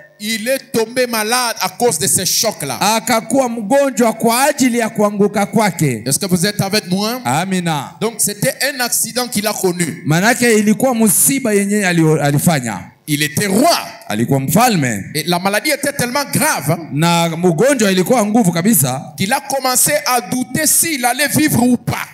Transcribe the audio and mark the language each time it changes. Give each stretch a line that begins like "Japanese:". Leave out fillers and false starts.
French: il est tombé malade à cause de ce choc-là.
Swahili: akakuwa mgonjwa kwa ajili ya kuanguka kwake.
French: Est-ce que vous êtes avec moi?
Swahili: Amina.
French: Donc c'était un accident qu'il a connu.
Swahili: Manake ilikuwa musiba yenye alifanya.
French: Il était roi.
Swahili: Alikuwa mfalme.
French: Et la maladie était tellement grave
Swahili: Na mgonjwa ilikuwa nguvu kabisa.
French: qu'il a commencé à douter s'il allait vivre ou pas.